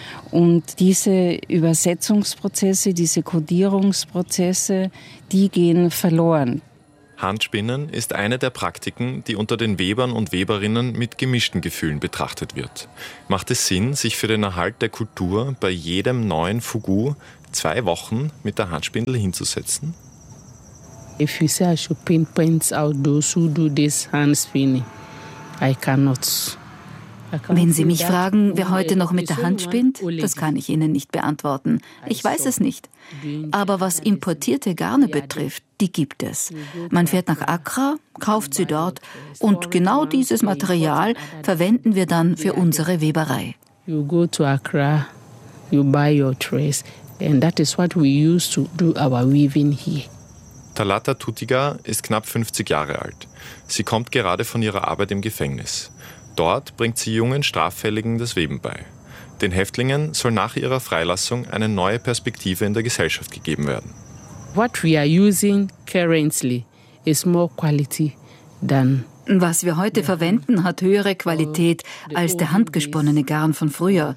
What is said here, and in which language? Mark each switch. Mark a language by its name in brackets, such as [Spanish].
[German] Und diese Übersetzungsprozesse, diese Kodierungsprozesse, die gehen verloren. Handspinnen ist eine der Praktiken, die unter den Webern und Weberinnen mit gemischten Gefühlen betrachtet wird. Macht es Sinn, sich für den Erhalt der Kultur bei jedem neuen Fugu 2 Wochen mit der Handspindel hinzusetzen? [English] If you say I should pinpoint out those who do this hand spinning, I cannot. [German] Wenn Sie mich fragen, wer heute noch mit der Hand spinnt, das kann ich Ihnen nicht beantworten. Ich weiß es nicht. Aber was importierte Garne betrifft, die gibt es. Man fährt nach Accra, kauft sie dort und genau dieses Material verwenden wir dann für unsere Weberei. [English] You go to Accra, you buy your dress and that is what we use to do our weaving here. [German] Talata Tutiga ist knapp 50 Jahre alt. Sie kommt gerade von ihrer Arbeit im Gefängnis. Dort bringt sie jungen Straffälligen das Weben bei. Den Häftlingen soll nach ihrer Freilassung eine neue Perspektive in der Gesellschaft gegeben werden. Was wir heute verwenden, hat höhere Qualität als der handgesponnene Garn von früher.